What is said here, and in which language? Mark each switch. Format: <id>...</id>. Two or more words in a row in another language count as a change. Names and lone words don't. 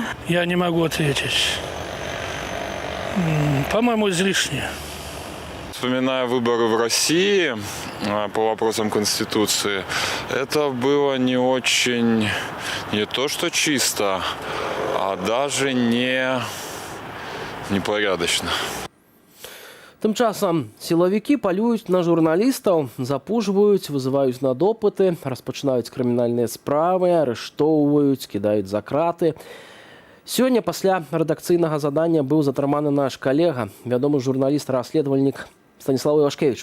<ru>Я не могу ответить. По-моему, излишне. Вспоминая выборы в России по вопросам Конституции, это было не очень, не то что чисто, а даже непорядочно.</ru> <be>Тым часам сілавікі палююць на журналістаў, запужваюць, вызываюць на допыты, распачынаюць крымінальныя справы, арыштоўваюць, кідаюць за краты. Сёння пасля рэдакцыйнага задання быў затрыманы наш калега, вядомы журналіст-расследавальнік Станіслав Івашкевіч.</be>